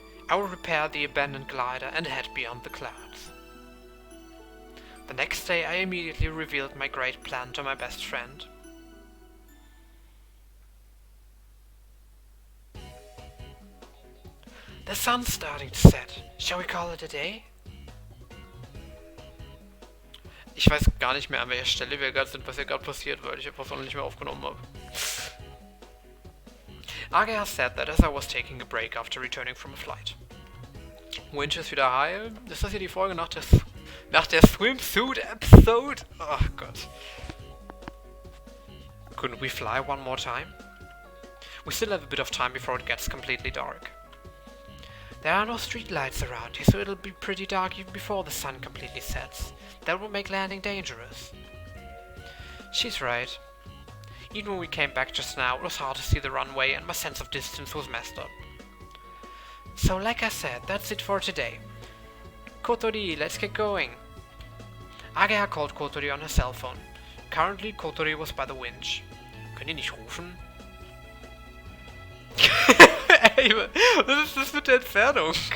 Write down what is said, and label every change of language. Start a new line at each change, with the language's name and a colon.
English: I will repair the abandoned glider and head beyond the clouds. The next day I immediately revealed my great plan to my best friend. The sun's starting to set. Shall we call it a day?
German: Ich weiß gar nicht mehr, an welcher Stelle wir gerade sind, was hier gerade passiert, weil ich etwas noch nicht mehr aufgenommen habe.
English: Agea said that as I was taking a break after returning from a flight.
German: Winch ist wieder heil. Ist das hier die Folge nach der Swimsuit-Episode? Oh Gott.
English: Couldn't we fly one more time? We still have a bit of time before it gets completely dark. There are no streetlights around here, so it'll be pretty dark even before the sun completely sets. That would make landing dangerous. She's right. Even when we came back just now, it was hard to see the runway and my sense of distance was messed up. So like I said, that's it for today. Kotori, let's get going. Agea called Kotori on her cell phone. Currently, Kotori was by the winch.
German: Können die nicht rufen? Ey, was ist das mit der Entfernung?